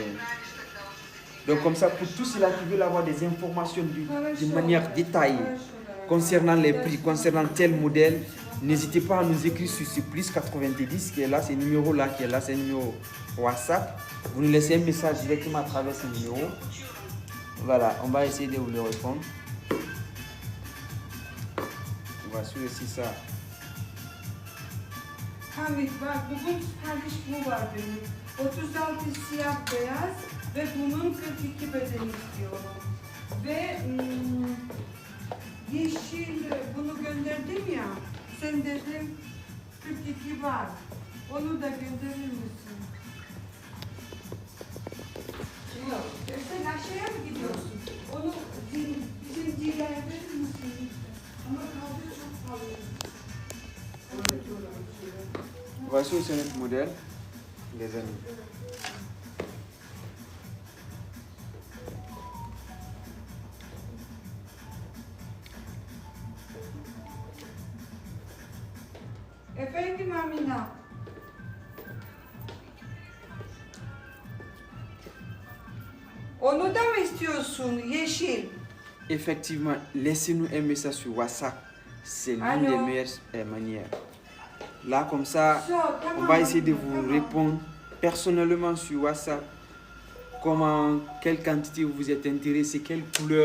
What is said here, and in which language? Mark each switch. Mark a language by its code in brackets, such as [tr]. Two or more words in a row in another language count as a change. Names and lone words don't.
[fr] Donc comme ça, pour tous ceux-là qui veulent avoir des informations de manière détaillée concernant les prix, concernant tel modèle, n'hésitez pas à nous écrire sur ce plus 90 qui est là, ce numéro-là qui est là, c'est un numéro WhatsApp. Vous nous laissez un message directement à travers ce numéro. Voilà, on va essayer de vous le répondre. Voici aussi ça. [tr] Hamit bak bugün sipariş bu var benim. 36 siyah beyaz ve bunun 42 bedeni istiyorum. Ve yeşil bunu gönderdim ya. Sen dedim 42 var. Onu da gönderir misin? Yok. Sen aşağıya mı gidiyorsun? Onu zincirlere verir misin? Ama kaldı çok pahalı. [fr] Voici aussi notre modèle, les amis. [tr] Efendim Amina. Onu da mı istiyorsun yeşil? [fr] Effectivement, laissez-nous un message sur WhatsApp. C'est l'une Allô? des meilleures manières. Là, comme ça, on va essayer de vous répondre personnellement sur WhatsApp. Comment, quelle quantité vous êtes intéressé, quelle couleur.